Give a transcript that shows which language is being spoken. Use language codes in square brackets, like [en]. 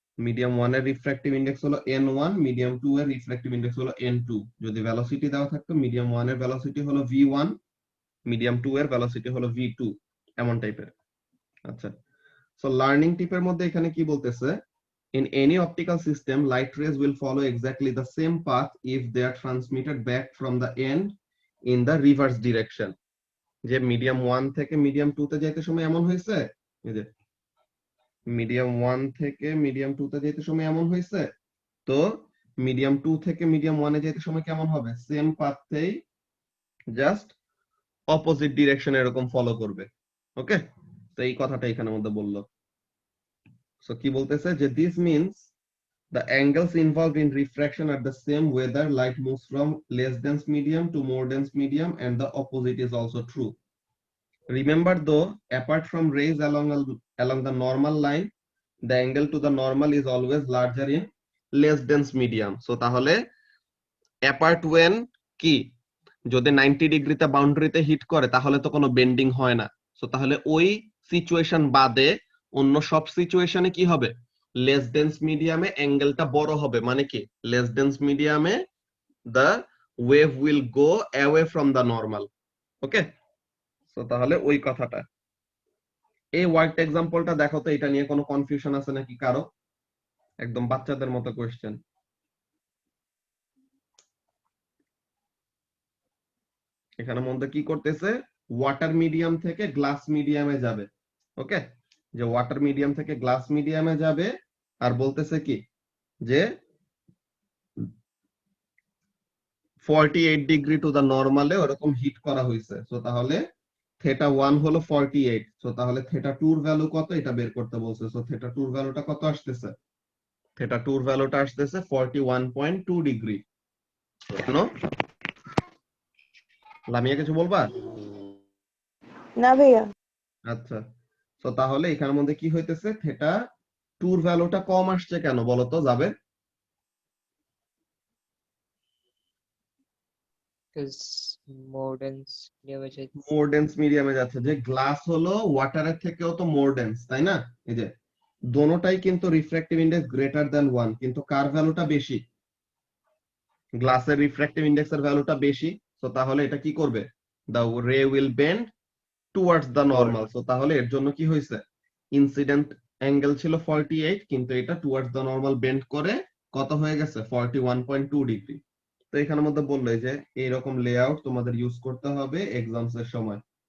[bn] Medium 1 এর refractive index হলো n1, medium 2 এর রিফ্র্যাক্টিভ ইন্ডেক্স হলো n2। যদি ভেলোসিটি দেওয়া থাকতো মিডিয়াম 1 এর ভেলোসিটি হলো v1, মিডিয়াম 2 এর ভেলোসিটি হলো v2, এমন টাইপের। আচ্ছা, সো লার্নিং টিপের মধ্যে এখানে কি বলতেছে, [en] in any optical system light rays will follow exactly the same path if they are transmitted back from the end in the reverse direction. [bn] যে মিডিয়াম 1 থেকে মিডিয়াম 2 তে যাইতে সময় এমন হয়েছে, এই যে মিডিয়াম 1 থেকে মিডিয়াম 2 তে যাইতে সময় এমন হয়েছে, তো মিডিয়াম 2 থেকে মিডিয়াম 1 এ যাইতে সময় কেমন হবে, সেম পাথেই জাস্ট অপোজিট ডিরেকশন এরকম ফলো করবে। ওকে, তো এই কথাটা এখানে মধ্যে বললো। সো কি বলতেছে যে [en] This means the angles involved in refraction are the same whether light moves from less dense medium to more dense medium, and the opposite is also true. Remember though, apart from rays along the normal line, the angle to the normal is always larger in less dense medium. [bn] So তাহলে apart when কি যদি 90 ডিগ্রিতে বাউন্ডারিতে hit করে তাহলে তো কোনো bending হয় না। সো তাহলে ওই সিচুয়েশন বাদে অন্য সব সিচুয়েশনে কি হবে, লেস ডেন্স মিডিয়ামে অ্যাঙ্গেলটা বড় হবে। মানে কি লেস ডেন্স মিডিয়ামে [en] the wave will go away from the normal. [bn] Okay, so তাহলে ওই কথাটা। এই ওয়ার্ড এক্সাম্পলটা দেখো তো, এটা নিয়ে কোনো কনফিউশন আছে নাকি কারো? একদম বাচ্চাদের মতো কোশ্চেন। এখানে মধ্যে কি করতেছে, ওয়াটার মিডিয়াম থেকে গ্লাস মিডিয়ামে যাবে। ওকে, যে ওয়াটার মিডিয়াম থেকে গ্লাস মিডিয়ামে যাবে, আর বলতেছে কি যে 48 ডিগ্রি টু দা নরমালে ওরকম হিট করা হয়েছে। সো তাহলে থিটা 1 হলো 48। সো তাহলে থিটা 2 এর ভ্যালু কত এটা বের করতে বলছে। সো থিটা 2 এর ভ্যালুটা কত আসতেছে? থিটা 2 এর ভ্যালুটা আসতেছে 41.2 ডিগ্রি। কেন লামিয়া কিছু বলবা? না ভাইয়া। আচ্ছা, সো তাহলে এখানের মধ্যে কি হইতেছে, থিটা 2 এর ভ্যালুটা কম আসছে কেন বলো তো যাবে? [en] because more dense medium is [bn] more dense মিডিয়ামে যাচ্ছে। যে গ্লাস হলো ওয়াটারের থেকেও তো মোর ডেন্স, তাই না? এই যে দোনোটাই কিন্তু রিফ্র্যাক্টিভ ইনডেক্স গ্রেটার দ্যান 1, কিন্তু কার ভ্যালুটা বেশি? গ্লাসের রিফ্র্যাক্টিভ ইনডেক্সের ভ্যালুটা বেশি। সো তাহলে এটা কি করবে, [en] the ray will bend towards the normal. [bn] So তাহলে এর জন্য কি হয়েছে, ইনসিডেন্ট অ্যাঙ্গেল ছিল 48, কিন্তু এটা [en] towards the normal [bn] বেন্ড করে কত হয়ে গেছে 41.2 ডিগ্রি। তো এখানের মধ্যে বললো যে এইরকম লেআউট তোমাদের ইউজ করতে হবে এক্সামস এর সময়।